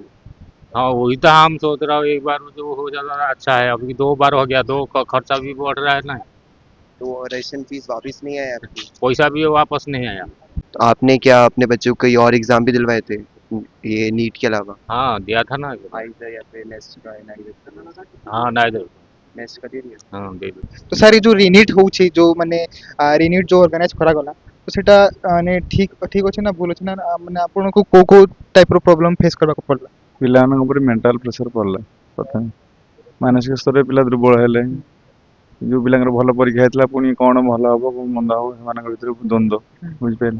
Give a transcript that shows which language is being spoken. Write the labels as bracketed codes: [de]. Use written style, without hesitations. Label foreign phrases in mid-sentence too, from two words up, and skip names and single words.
[hi] हाँ वही तो हम सोच रहा हूँ, एक बार जो हो जाता अच्छा है, अभी 2 बार हो गया, दो का खर्चा भी बढ़ रहा है ना, तो रेशन फीस वापस नहीं आया आपकी? पैसा भी वापस नहीं आया। तो आपने क्या अपने बच्चों को कई और एग्जाम भी दिलवाए थे ये नीट के अलावा? हाँ दिया था ना। आइजर या फिर नेस्ट का हाँ नहीं दे, नेस्ट का दे दिया। हाँ दे दो। [or] तो ସାର୍ ଏ ଯେଉଁ ରିନିଟ୍ ହେଉଛି ଯେଉଁ ମାନେ ରିନିଟ୍ ଯେଉଁ ଅର୍ଗାନାଇଜ୍ କରାଗଲା ତ ସେଇଟା ମାନେ ଠିକ୍ ଅଛି ନା ଭୁଲ ଅଛି ନା ମାନେ ଆପଣଙ୍କୁ କେଉଁ କେଉଁ ଟାଇପ୍ର [en] problem face [or] କରିବାକୁ ପଡ଼ିଲା? ପିଲାମାନଙ୍କ ଉପରେ [en] mental pressure [or] ପଡ଼ିଲା। ପ୍ରଥମେ ମାନସିକ ସ୍ତରରେ ପିଲା ଦୁର୍ବଳ ହେଲେ, ଯେଉଁ ପିଲାଙ୍କର ଭଲ ପରୀକ୍ଷା ହେଇଥିଲା ପୁଣି କ'ଣ ଭଲ ହେବ କ'ଣ ମନ୍ଦ ହେବ ସେମାନଙ୍କ ଭିତରେ ଦ୍ୱନ୍ଦ୍ୱ, ବୁଝିପାରିଲେ।